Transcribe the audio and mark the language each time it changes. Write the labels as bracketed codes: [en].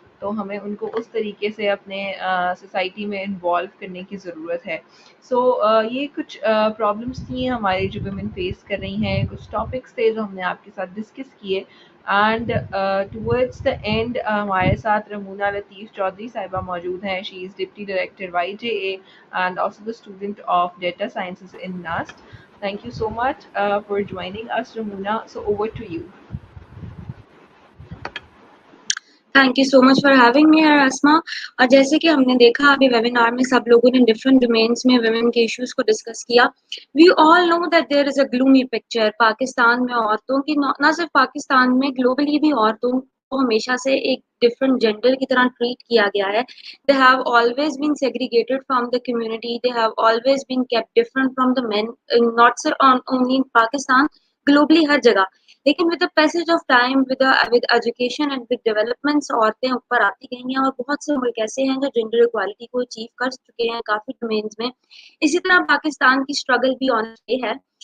[ur] تو ہمیں ان کو اس طریقے سے اپنے سوسائٹی میں انوالو کرنے کی ضرورت ہے. سو یہ کچھ پرابلمس تھیں ہمارے جو ویمن فیس کر رہی ہیں، کچھ ٹاپکس تھے جو ہم نے آپ کے ساتھ ڈسکس کیے. [en] and towards the end [ur] ہمارے ساتھ رمونہ لطیف چودھری صاحبہ موجود ہیں. [en] She is deputy director YJA and also the student of data sciences in NAST. Thank you so much for joining us, Ramuna. So over to you. Thank you so much for having me Asma. [ur] اور جیسے کہ ہم نے دیکھا ابھی webinar میں سب لوگوں نے ڈفرینٹ ڈومینس میں ویمن کے ایشوز کو ڈسکس کیا. [en] we all know that there is a gloomy picture [ur] Pakistan میں عورتوں کی، نہ صرف پاکستان میں، گلوبلی بھی عورتوں کو ہمیشہ سے ایک ڈفرنٹ جینڈر کی طرح ٹریٹ کیا گیا ہے. [en] They have always been segregated from the community. They have always been kept different from the men, not sir only in Pakistan, globally [ur] ہر جگہ. لیکن [en] with the passage of time, with education and with developments، [ur] عورتیں اوپر آتی گئی ہیں، اور بہت سے ملک ایسے ہیں جو جینڈر اکوالٹی کو اچیو کر چکے ہیں کافی ڈومینز میں. اسی طرح پاکستان کی اسٹرگل بھی آن وے ہے.